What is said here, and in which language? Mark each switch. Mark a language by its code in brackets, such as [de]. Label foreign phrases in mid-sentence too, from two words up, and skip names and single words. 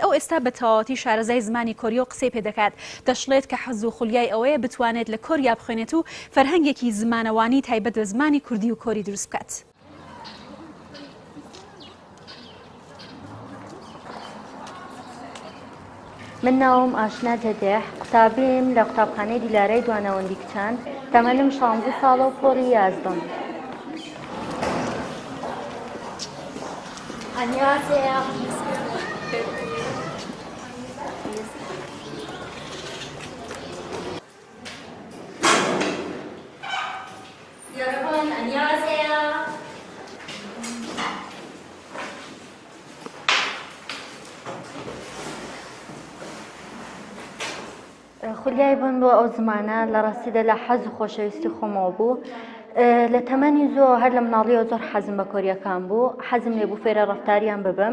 [ckb] ئەو ئێستا بە تەواوەتی شارەزای زمانی کۆری و قسەی پێ دەکات. دەشڵێت کە حەز و خولیای ئەوەیە بتوانێت لە کۆریا بخوێنێت و فەرهەنگێکی زمانەوانی تایبەت بە زمانی کوردی و کۆری دروست بکات. من ناوم ئاشنا جەدێح قوتابیم لە قوتابخانەی دیلارەی دوانەوەندی کچان تەمەنم 16 ساڵە و پۆڕی 11. [ko] 안녕하세요. 여러분 안녕하세요. [ckb] خولیای بوون بۆ ئەو زمانە لە ڕاستیدا لە حەز و خۆشەویستی خۆمەوە بوو. لە تەمەنی زۆر هەر لە مناڵیەوە زۆر حەزم بە کۆریەکان بوو، حەزم لێ بوو فێرە ڕەفتاریان ببم.